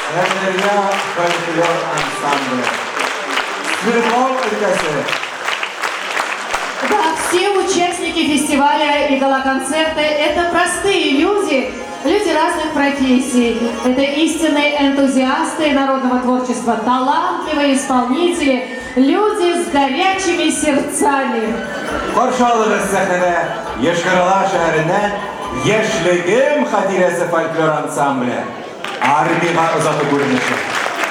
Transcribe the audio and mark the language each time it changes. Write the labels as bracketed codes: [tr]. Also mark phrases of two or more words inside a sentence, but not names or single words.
[ru] Задарья фольклор ансамбля. [tt] Свердлов өлкәсе. [ru] Да, все участники фестиваля и гала-концерта – это простые люди, люди разных профессий. Это истинные энтузиасты народного творчества, талантливые исполнители, люди с горячими сердцами. [tt] Каршы алыгыз сәхнәдә Ешкырала шәһәреннән Яшьлегем хатирәсе фольклор ансамбле. Армига озату күренеше.